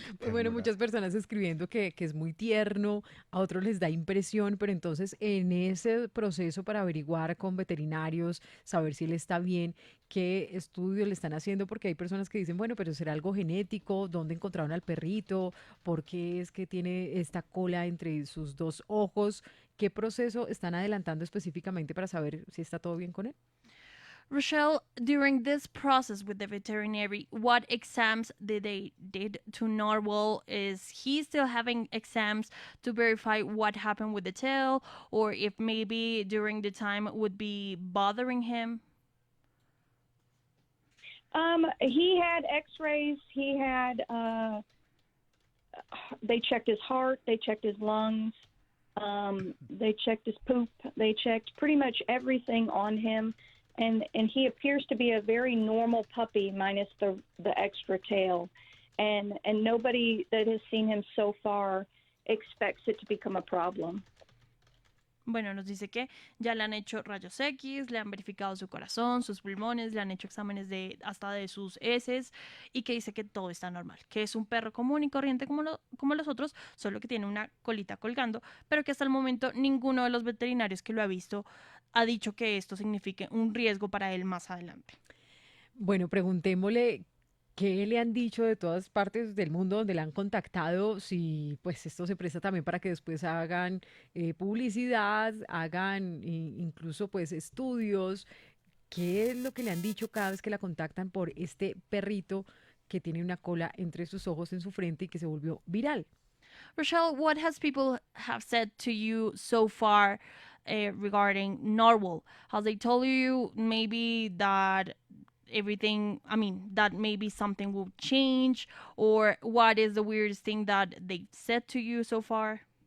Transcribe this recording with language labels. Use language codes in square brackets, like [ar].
[es] Bueno, muchas personas escribiendo que es muy tierno, a otros les da impresión, pero entonces en ese proceso para averiguar con veterinarios, saber si él está bien, qué estudios le están haciendo, porque hay personas que dicen, bueno, pero será algo genético, ¿dónde encontraron al perrito? ¿Por qué es que tiene esta cola entre sus 2 ojos? ¿Qué proceso están adelantando específicamente para saber si está todo bien con él? [en] Rochelle, during this process with the veterinary, what exams did to Narwhal? Is he still having exams to verify what happened with the tail, or if maybe during the time would be bothering him? He had x-rays. He had, they checked his heart. They checked his lungs. They checked his poop. They checked pretty much everything on him. And he appears to be a very normal puppy minus the extra tail. And nobody that has seen him so far expects it to become a problem. [es] Bueno, nos dice que ya le han hecho rayos X, le han verificado su corazón, sus pulmones, le han hecho exámenes hasta de sus heces y que dice que todo está normal, que es un perro común y corriente como los otros, solo que tiene una colita colgando, pero que hasta el momento ninguno de los veterinarios que lo ha visto ha dicho que esto signifique un riesgo para él más adelante. Bueno, preguntémosle qué le han dicho de todas partes del mundo donde le han contactado, si pues esto se presta también para que después hagan publicidad, hagan incluso pues estudios. ¿Qué es lo que le han dicho cada vez que la contactan por este perrito que tiene una cola entre sus ojos en su frente y que se volvió viral? [en] Rochelle, what has people have said to you so far regarding Narwhal? Have they told you maybe that that maybe something will change, or what is the weirdest thing that they said to you so far?